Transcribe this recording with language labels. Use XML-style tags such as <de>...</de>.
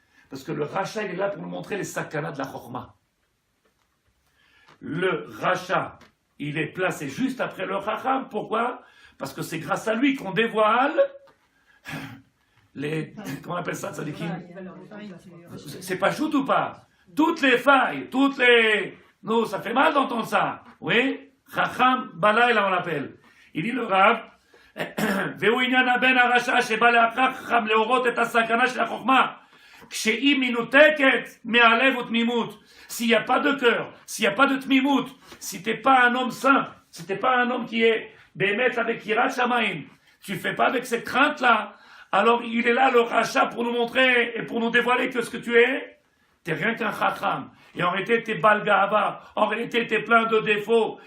<fr>Parce que le Racha il est là pour nous montrer les sakanas de la Chokhmah. Le Racha, il est placé juste après le Chacham. Pourquoi? Parce que c'est grâce à lui qu'on dévoile comment on appelle ça, tzadikim? Failles. C'est pas shoot ou pas? Toutes les failles, nous, ça fait mal d'entendre ça. Oui? Chacham Balayla, on l'appelle. Il dit le Rav,</fr> <he>והוא עניין הבן הרשע שבא לאחר חכם להורות את הסכנה של החוכמה כשהיא מנותקת מהלב ותמימות.</he> <fr>S'il n'y a pas de cœur, s'il n'y a pas de tmimout, si t'es pas un homme simple, si t'es pas un homme qui est bémet avec Yirat Shamaim, tu fais pas avec cette crainte-là, alors il est là le rachat pour nous montrer et pour nous dévoiler que ce que tu es, t'es rien qu'un chacham. Et en réalité, t'es balgava. En réalité, t'es plein de défauts.</fr>